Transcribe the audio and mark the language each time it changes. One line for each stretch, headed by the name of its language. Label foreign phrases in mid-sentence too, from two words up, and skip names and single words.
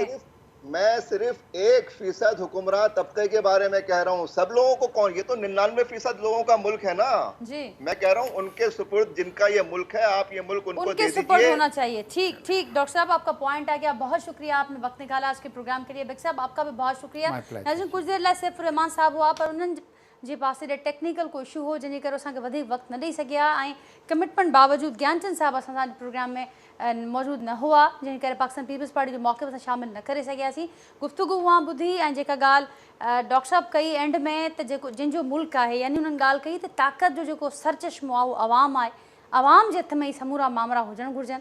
Urdu: میں صرف 1% حکمراں طبقے کے بارے میں کہہ رہا ہوں. سب لوگوں کو کون, یہ تو 99% لوگوں کا ملک ہے نا. جی میں کہہ رہا ہوں ان کے سپرد جن کا یہ ملک ہے, آپ یہ ملک ان کو دے دیجئے. ان کے سپرد ہونا چاہیے. ٹھیک ٹھیک ڈاکٹر صاحب آپ کا پوائنٹ آ گیا, بہت شکریہ آپ نے وقت نکالا آج کے پروگرام کے لیے. بیگ صاحب آپ کا بھی بہت شکریہ. ناظرین کچھ دیر
Sindhi: लाइ सैफ रहमान साहब हुआ पर उन्हनि जे पासे ॾे टेक्निकल को इशू हो जंहिंजे करे असांखे वधीक वक़्तु न ॾेई सघिया, ऐं कमिटमेंट बावजूदि ज्ञानचंद साहब असांजे प्रोग्राम में मौजूदु न हुआ, जंहिंजे करे पाकिस्तान पीपल्स पार्टी जो मौक़िफ़ असां शामिलु न करे सघियासीं. गुफ़्तगू उहा ॿुधी ऐं जेका ॻाल्हि डॉक्टर साहब कई एंड में, त जेको जिन जो मुल्क आहे यानी उन्हनि ॻाल्हि कई त ताक़त जो जेको सरचश्मो आहे उहो अवाम आहे, अवाम जे हथ में ई समूरा मामला हुजणु घुरिजनि.